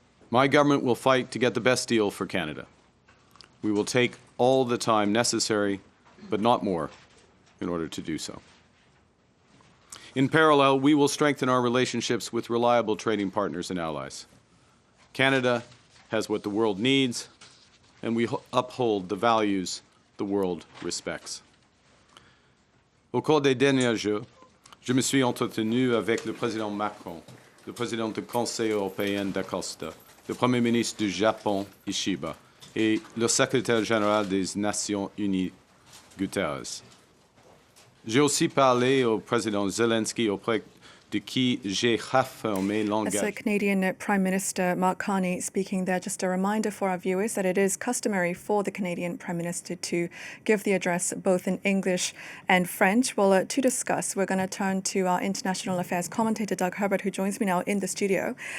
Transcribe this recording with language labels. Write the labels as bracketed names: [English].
[English] My government will fight to get the best deal for Canada. We will take all the time necessary, but not more, in order to do so. In parallel, we will strengthen our relationships with reliable trading partners and allies. Canada has what the world needs, and we uphold the values the world respects. [French] Au cours des derniers jours, je me suis entretenu avec le président Macron, le président du Conseil européen d'Acosta, le Premier ministre du Japon, Ishiba, et le secrétaire général des Nations Unies, Guterres. J'ai aussi parlé au président Zelensky auprès de qui j'ai raffermé [English] That's the [French] l'engagement. [English] Canadian Prime Minister Mark Carney speaking there. Just a reminder for our viewers that it is customary for the Canadian Prime Minister to give the address both in English and French. Well, to discuss, we're going to turn to our International Affairs Commentator, Doug Herbert, who joins me now in the studio.